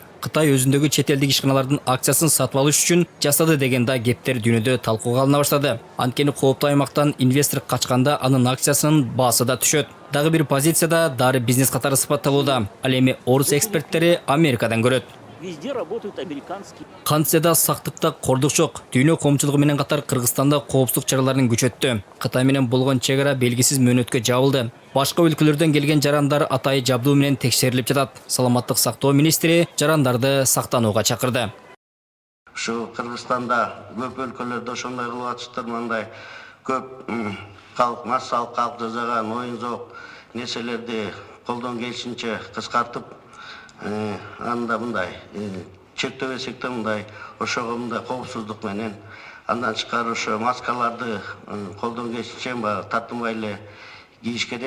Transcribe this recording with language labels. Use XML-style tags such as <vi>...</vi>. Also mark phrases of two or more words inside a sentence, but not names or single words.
<ky>Кытай өзүндөгү чет элдик ишканалардын акциясын сатып алыш үчүн жасады деген да кептер дүйнөдө талкууга алына баштады. Анткени кооптуу аймактан инвестор качканда анын акциясынын баасы да түшөт. Дагы бир позицияда дары бизнес катары сыпатталууда. Ал эми орус эксперттери Америкадан көрөт.</ky> <ru>Везде работают американские.</ru> <ky>Кантседа сактыкта кордук жок. Дүйнө коомчулугу менен катар Кыргызстанда коопсуздук чараларын күчөттү. Кытай менен болгон чек ара белгисиз мөөнөткө жабылды. Башка өлкөлөрдөн келген жарандар атайы жабдуу менен текшерилип жатат. Саламаттык сактоо министри жарандарды сактанууга чакырды. Шу Кыргызстанда көп өлкөлөрдө ошондой кылып атышыптыр, мындай көп калк массалык калк жасаган оюн-зоок нерселерди колдон келишинче кыскартып, анда мындай чектебесек да мындай ошого мындай коопсуздук менен андан тышкары ошо маскаларды колдон келишинче тартынбай эле кийиш керек.</ky>